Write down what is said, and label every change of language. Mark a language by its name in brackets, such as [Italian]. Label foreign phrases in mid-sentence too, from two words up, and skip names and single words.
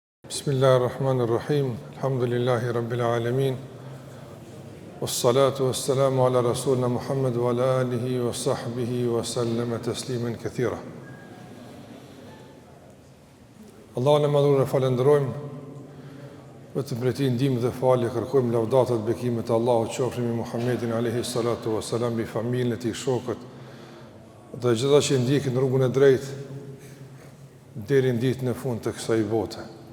[Arabic] بسم الله الرحمن الرحيم. الحمد لله رب العالمين. والصلاة والسلام على رسولنا محمد وعلى آله وصحبه وسلم تسليما كثيرا. [Albanian] Allahun e madhur e falenderojmë, vetëm për ti ndihmë dhe falje kërkojmë, lavdatat bekimet e Allahut qofshin mbi Muhammedin [Arabic] عليه الصلاة والسلام, [Albanian] mbi familjen e tij, shokët dhe gjitha që ndjekin rrugën e drejtë deri në ditën e fundit të kësaj bote.